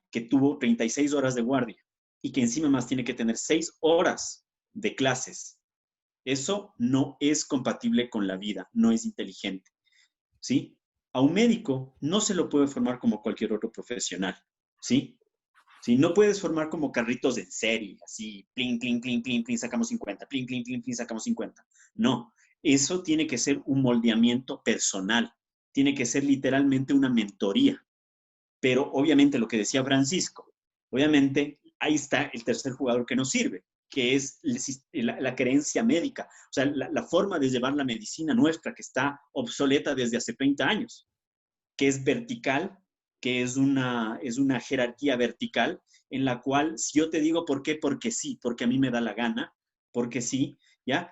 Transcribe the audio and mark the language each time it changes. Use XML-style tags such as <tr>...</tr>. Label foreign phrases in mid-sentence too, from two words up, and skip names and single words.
<es>Que tuvo 36 horas de guardia y que encima más tiene que tener 6 horas de clases. Eso no es compatible con la vida, no es inteligente, ¿sí? A un médico no se lo puede formar como cualquier otro profesional, ¿sí? ¿Sí? No puedes formar como carritos en serie, así, plin, plin, plin, plin, plin, sacamos 50, plin, plin, plin, plin, sacamos 50. No, eso tiene que ser un moldeamiento personal, tiene que ser literalmente una mentoría. Pero obviamente lo que decía Francisco, obviamente ahí está el tercer jugador que nos sirve, que es la creencia médica, o sea, la forma de llevar la medicina nuestra que está obsoleta desde hace 30 años, que es vertical, que es una jerarquía vertical en la cual si yo te digo por qué, porque sí, porque a mí me da la gana, porque sí, ¿ya?</es>